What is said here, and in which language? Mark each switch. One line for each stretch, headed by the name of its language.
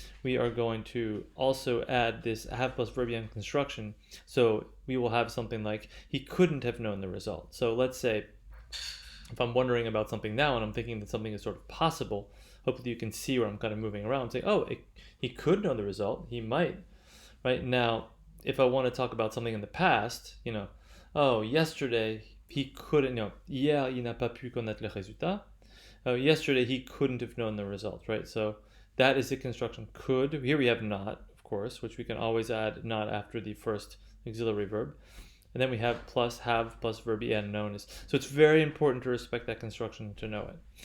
English: We are going to also add this have plus verbian construction, so we will have something like he couldn't have known the result. So let's say if I'm wondering about something now and I'm thinking that something is sort of possible, hopefully you can see where I'm kind of moving around and say, he could know the result. He might. Right now, if I want to talk about something in the past, yesterday he couldn't,
French: hier, il n'a pas pu connaître le résultat.
English: Yesterday, he couldn't have known the result, right? So that is the construction could. Here we have not, of course, which we can always add not after the first auxiliary verb. And then we have plus have plus verb en known is. So it's very important to respect that construction to know it.